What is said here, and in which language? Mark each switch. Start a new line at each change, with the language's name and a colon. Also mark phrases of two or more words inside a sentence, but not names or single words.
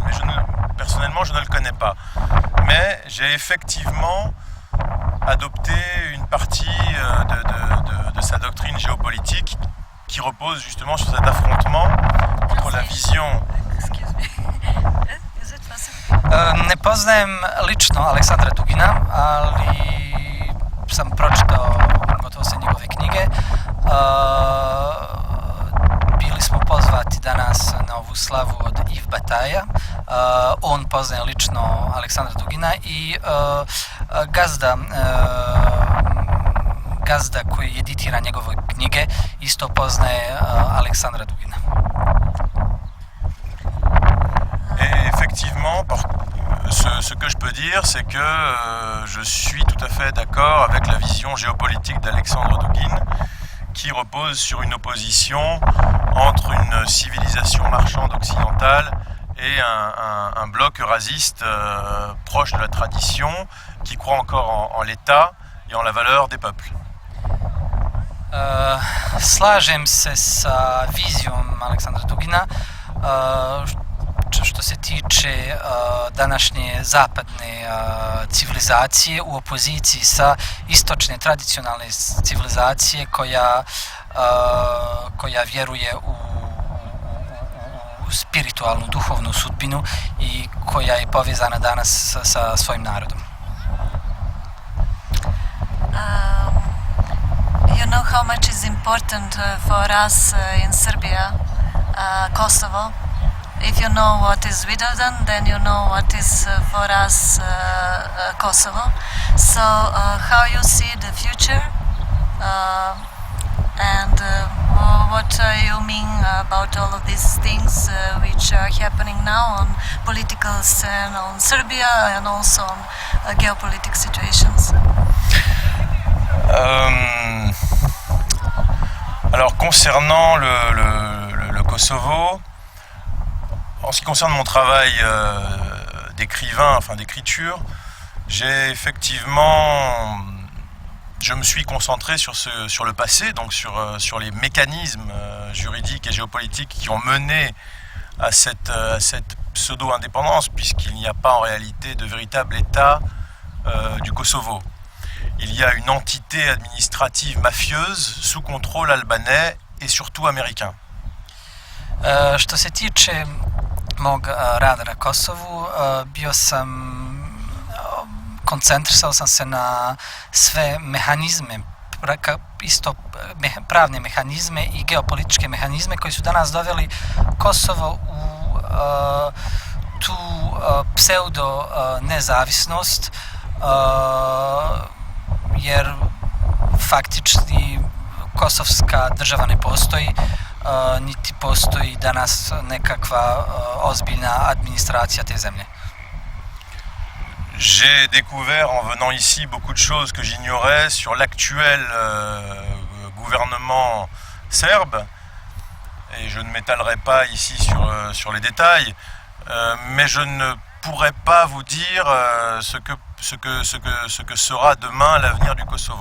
French: Mais personnellement, je ne le connais pas. Mais j'ai effectivement adopté une partie de sa doctrine géopolitique qui repose justement sur cet affrontement entre la vision...
Serbian: Ne poznajem lično Aleksandra Dugina, ali sam pročitao gotovo sve njegove knjige. Bili smo pozvati danas na ovu slavu od Yves Bataja. On poznaje lično Aleksandra Dugina i gazda koji editira njegove knjige isto poznaje Aleksandra Dugina.
French: Et effectivement, ce que je peux dire, c'est que je suis tout à fait d'accord avec la vision géopolitique d'Alexandre Dugin, qui repose sur une opposition entre une civilisation marchande occidentale et un bloc eurasiste proche de la tradition, qui croit encore en l'État et en la valeur des peuples.
Serbian: Slažem se sa vizijom Aleksandra Dugina, što se tiče današnje zapadne civilizacije u opoziciji sa istočne tradicionalne civilizacije koja vjeruje u spiritualnu, duhovnu sudbinu i koja je povezana danas sa svojim narodom.
English: You know how much is important for us in Serbia, Kosovo. If you know what is Vidovdan, then you know what is for us Kosovo. So how you see the future and what you mean about all of these things which are happening now on political scene on Serbia and also on geopolitical situations?
French: Alors concernant le Kosovo, en ce qui concerne mon travail d'écrivain, enfin d'écriture, je me suis concentré sur le passé, donc sur les mécanismes juridiques et géopolitiques qui ont mené à cette pseudo-indépendance, puisqu'il n'y a pas en réalité de véritable État du Kosovo. Il y a une entité administrative mafieuse sous contrôle albanais et surtout américain.
Serbian: Što se tiče mog rada na Kosovu, koncentrisao sam se na sve mehanizme, isto pravne mehanizme i geopolitičke mehanizme koji su danas doveli Kosovo u tu pseudo nezavisnost, jer faktički kosovska država ne postoji, niti postoji danas nekakva ozbiljna administracija te zemlje.
French: J'ai découvert en venant ici beaucoup de choses que j'ignorais sur l'actuel gouvernement serbe, et je ne m'étalerai pas ici sur les détails, mais je ne pourrais pas vous dire ce que sera demain l'avenir du Kosovo.